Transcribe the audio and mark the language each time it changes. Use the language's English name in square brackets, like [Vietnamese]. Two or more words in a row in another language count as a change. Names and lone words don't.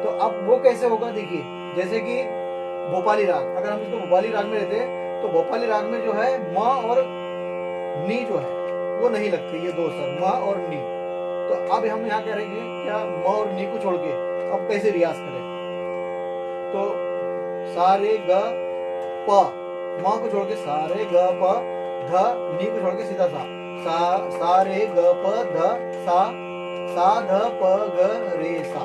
[Hindi] तो अब वो कैसे होगा, देखिए जैसे कि भोपाली राग, अगर हम इसको भोपाली राग में लेते हैं तो भोपाली राग में जो है म और नी जो है वो नहीं लगते, ये दो स्वर म और नी। तो अब हम यहाँ कह रहे हैं क्या म और नी को छोड़ के अब कैसे रियाज करें। तो सा रे ग प, म को छोड़ के सा रे ग प, ध, नी को छोड़ के सीधा सा रे ग प ध सा ध प ग रे सा।